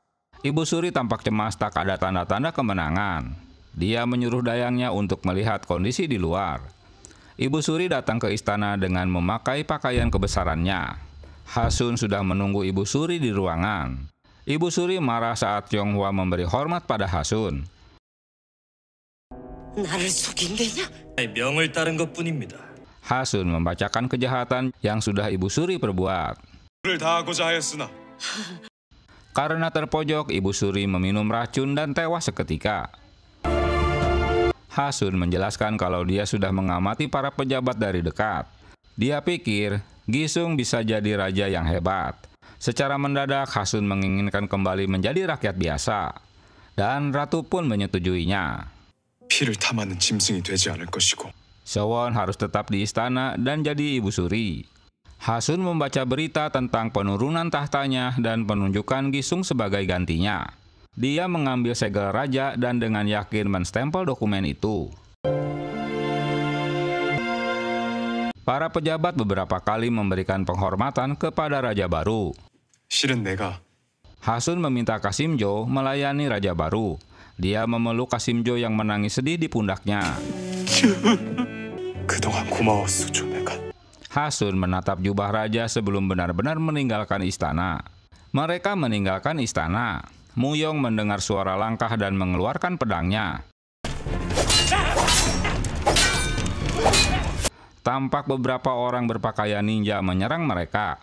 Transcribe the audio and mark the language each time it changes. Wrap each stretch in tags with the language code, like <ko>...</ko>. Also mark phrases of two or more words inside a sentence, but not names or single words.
<id>Ibu Suri tampak cemas tak ada tanda-tanda kemenangan. Dia menyuruh dayangnya untuk melihat kondisi di luar. Ibu Suri datang ke istana dengan memakai pakaian kebesarannya. Hasun sudah menunggu Ibu Suri di ruangan. Ibu Suri marah saat Yonghwa memberi hormat pada Hasun.</id> <ko>나를 속인대냐? 명을 따른 것뿐입니다.</ko> <id>Hasun membacakan kejahatan yang sudah Ibu Suri perbuat.</id> <ko>를 다하고자 하였으나</ko> <id>Karena terpojok, Ibu Suri meminum racun dan tewas seketika. Hasun menjelaskan kalau dia sudah mengamati para pejabat dari dekat. Dia pikir Gisung bisa jadi raja yang hebat. Secara mendadak, Hasun menginginkan kembali menjadi rakyat biasa. Dan ratu pun menyetujuinya.</id> <ko>피를 탐하는 짐승이 되지 않을 것이고</ko> <id>Sewon harus tetap di istana dan jadi Ibu Suri. Hasun membaca berita tentang penurunan tahtanya dan penunjukan Gisung sebagai gantinya. Dia mengambil segel raja dan dengan yakin menstempel dokumen itu. Para pejabat beberapa kali memberikan penghormatan kepada raja baru.</id> <ko>실은 내가</ko> <id>Hasun meminta Kasimjo melayani raja baru. Dia memeluk Kasimjo yang menangis sedih di pundaknya.</id> <ko>그동안 고마웠어 조내가.</ko> <id>Hasun menatap jubah raja sebelum benar-benar meninggalkan istana. Mereka meninggalkan istana. Muyong mendengar suara langkah dan mengeluarkan pedangnya. Tampak beberapa orang berpakaian ninja menyerang mereka.</id>